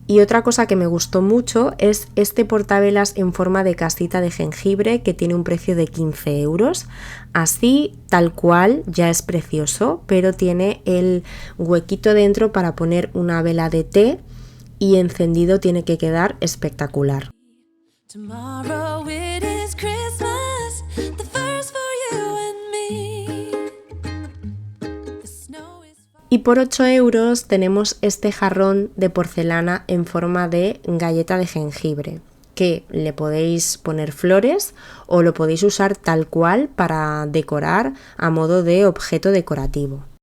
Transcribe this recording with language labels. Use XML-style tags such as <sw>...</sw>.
<es>Y otra cosa que me gustó mucho es este portavelas en forma de casita de jengibre que tiene un precio de 15 euros. Así, tal cual, ya es precioso, pero tiene el huequito dentro para poner una vela de té y encendido tiene que quedar espectacular.</es> <en>Tomorrow it is Christmas, the first for you and me. The snow is...</en> <es>Y por 8 euros tenemos este jarrón de porcelana en forma de galleta de jengibre, que le podéis poner flores o lo podéis usar tal cual para decorar a modo de objeto decorativo.</es>